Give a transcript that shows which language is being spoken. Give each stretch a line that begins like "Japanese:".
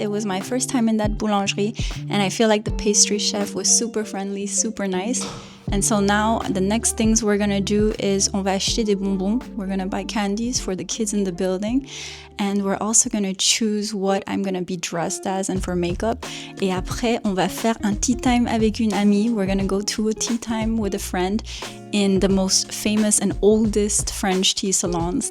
English: It was my first time in that boulangerie and I feel like the pastry chef was super friendly, super nice. And so now the next things we're gonna do is
French: on va acheter des bonbons.
English: We're gonna buy candies for the kids in the building. And we're also gonna choose what I'm gonna be dressed as and for makeup.
French: Et après, on va faire un tea time avec une amie.
English: We're gonna go to a tea time with a friend in the most famous and oldest French tea salons.